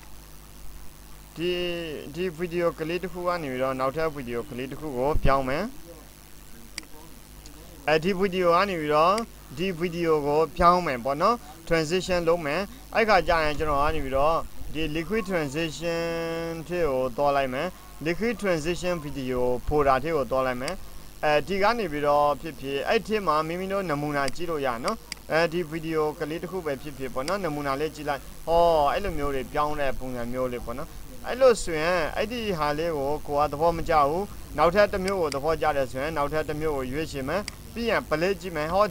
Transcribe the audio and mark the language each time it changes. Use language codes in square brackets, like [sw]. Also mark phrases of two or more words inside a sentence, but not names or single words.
[my] ဒီဗီဒီယိုကလေးတစ်ခုကနေပြီးတော့နောက်ထပ်ဗီဒီယိုကလေးတစ်ခုကိုပြောင်းမယ်ဒီဗီဒီယိုကနေပြီးတော့ဒီဗီဒီယိုကိုပြောင်းမယ်ပေါ့နော် transition လုပ်မယ်အဲ့ခါကျရင်ကျွန်တော်ကနေပြီးတော့ဒီ [en] liquid transition [my] ထဲကိုသွားလိုက်မယ် [en] liquid transition video folder [my] ထဲကိုသွားလိုက်မယ်ဒီကနေပြီးတော့ဖြစ်အဲ့ထဲမှာမိမိ တို့နမူနာကြည့်လို့ရနော်ဒီဗီဒီယိုကလေးတစ်ခုပဲဖြစ်ပေါ့နော်နမူနာလေးကြည့်လိုက်ဟောအဲ့လိုမျိုးတွေပြောင်းတဲ့ပုံစံမျိုးလေးပေါ့နော်အဲ့လိုဆိုရင်အဲ့ဒီ ဟာလေးကိုကိုကသဘောမကျဘူးနောက်ထပ်တစ်မျိုးကိုသဘောကျတယ်ဆိုရင်နောက်ထပ်တစ်မျိုးကိုရွေးချယ်မယ်ပြီးရင် play ကြည့်မယ်ဟောဒီ